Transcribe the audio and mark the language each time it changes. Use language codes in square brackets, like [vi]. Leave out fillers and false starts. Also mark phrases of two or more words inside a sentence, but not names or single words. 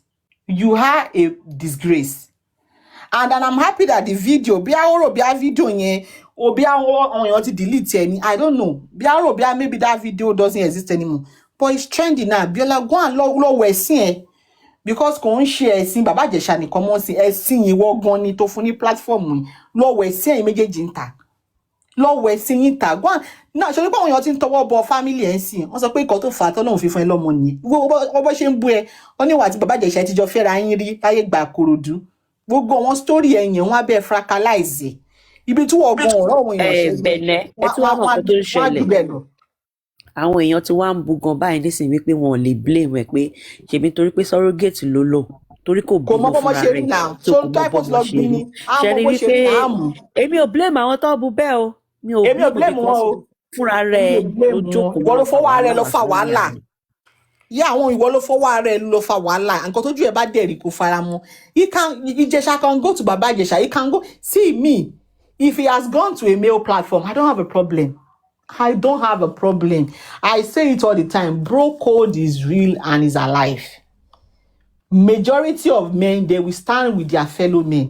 [en] You are a disgrace. And I'm happy that the video, delete any. I don't know. Maybe that video doesn't exist anymore. But it's trending now. [yo] Biola, [en] go and [yo] lo because kò ń ṣe ẹ̀sìn bàbá Ìjẹ̀ṣà nìkan mọ́ sí ẹ̀sìn ìwọ gan ni tó fún ní platform lọ wo ẹ̀sìn méjèèjì ń tà. Lọ wo ẹ̀sìn yín tà. [en] Go and now [yo] ṣe pé àwọn èèyàn ti ń tọwọ́ bọ family ẹ̀ sìn. Wọ́n sọ pé nǹkan tó fà á tọ́lọ́run fi fún ẹ lọ́mọ nìyẹn. Bó ṣe ń bú ẹ, ó ní ìwà tí bàbá Ìjẹ̀ṣà ti jọ fẹ́ra yín rí láyé gbà Kòròdú. Gbogbo wọn story ẹ̀yìn wọn abẹ́ fracalize. Ibi tí wọ́n gan ọ̀rọ̀ àwọn èèyàn ṣe. Bẹ̀nẹ̀ ẹ tí wọ́n mọ̀ tó ń ṣẹlẹ̀. Àwọn èèyàn tí wọ́n ń bu gan báyìí nísìnyí wípé wọn ò lè blame ẹ pé ṣebí torí pé surrogate ló lò torí kò bímọ fúnra rẹ̀ tó kò mọ bọ́mọ ṣe rí. Ṣe rí wípé èmi ò blame àwọn tó bu bẹ́ẹ̀ o. Mi ò blame wọn o. Fúnra rẹ̀ ló jókòó. Ìwọ ló fọwọ́ ara ẹ lọ fa wàhálà. Yá àwọn ìwọ ló fọwọ́ ara ẹ lọ fa wàhálà. Nǹkan tójú ẹ bá dẹ̀rí kó fara mọ́. [en] Ìjẹ̀ṣà can go to Baba Ìjẹ̀ṣà. He can go. See me. If he has gone to a male platform, I don't have a problem. I don't have a problem. I say it all the time. Bro code is real and is alive. Majority of men, they will stand with their fellow men.